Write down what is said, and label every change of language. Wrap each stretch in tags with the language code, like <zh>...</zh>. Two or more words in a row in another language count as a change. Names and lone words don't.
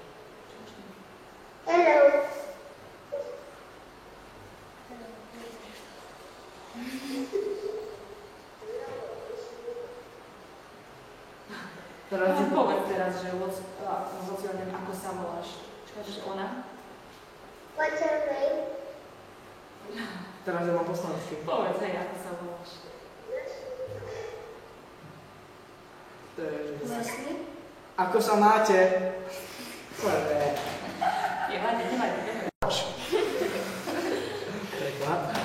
<en>Hello.</en> <sk>Povedz teraz, že neviem, ako sa voláš. Čakáš, ona?</sk> <en>What's your name?</en> <sk>Teraz ja mám po slovensky. Povedz, hej, ako sa voláš. To je, že... Leslie. Ako sa máte? Prvé. Nevadí. Preklad.</sk>